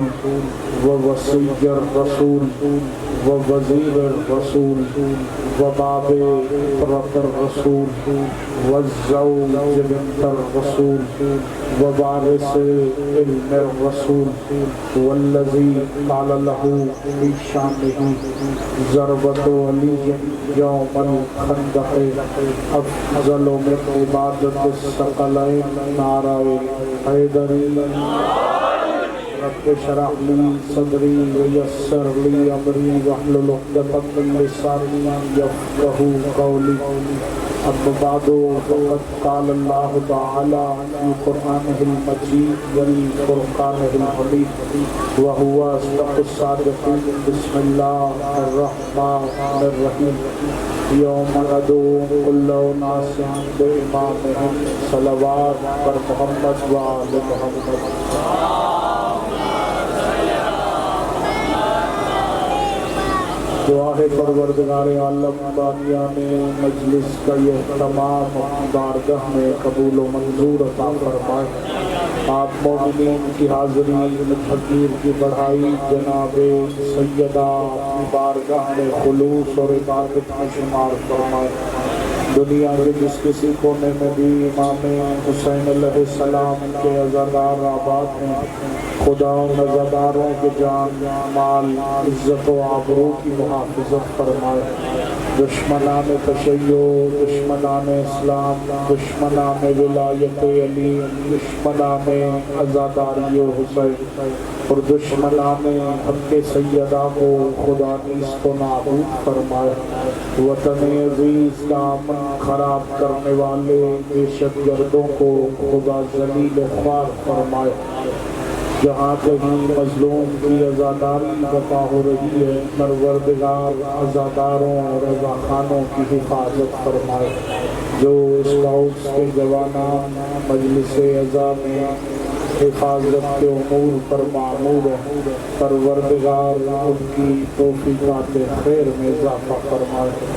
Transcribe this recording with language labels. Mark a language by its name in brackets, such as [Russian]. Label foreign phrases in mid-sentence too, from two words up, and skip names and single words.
[Arabic] ووصي الرسول ووزير الرسول وباب فرق الرسول والزوج بنت الرسول ووارث علم الرسول والذي قال له في شانه ضربة علي يوم الخندق أفضل من عبادة الثقلين [Urdu] نعرہ حیدری [Arabic] رب اشرح لي صدري ويسر لي امري واحلل عقدة من لساني يفقهوا قولي اما بعد فقد قال الله تعالى في قرآنه المجيد والفرقانه الحميد وهو أصدق الصادقين بسم الله الرحمن الرحيم يوم ندعو كل أناس بإمامهم [Urdu] صلوات پر محمد وآل محمد دعا ہے پروردگار عالم بانیان مجلس کا یہ تمام بارگاہ میں قبول و منظور عطا فرمائے آپ مومنین کی حاضری حقیر کی بڑھائی جناب سیدہ اپنی بارگاہ میں خلوص اور عبادت میں شمار فرمائے دنیا کے جس کسی کونے میں بھی امام حسین علیہ السلام کے عزادار آباد ہیں خدا ان عزاداروں کے جان مال عزت و آبرو کی محافظت فرمائے دشمنان تشیع دشمنان اسلام دشمنان ولایت علی دشمنان عزاداری حسین اور دشمنان حق سیدہ کو خدا نیست و نابود فرمائے وطن عزیز کا امن خراب کرنے والے دہشت گردوں کو خدا ذلیل خوار فرمائے جہاں کہیں مظلوم کی عزاداری بپا ہو رہی ہے پروردگار عزاداروں اور رضاخانوں کی حفاظت فرمائے جو اسکاؤٹس کے جوانان مجلس عزا میں حفاظت کے امور پر معمور ہے، پروردگار ان کی توفیقات خیر میں اضافہ فرمائے۔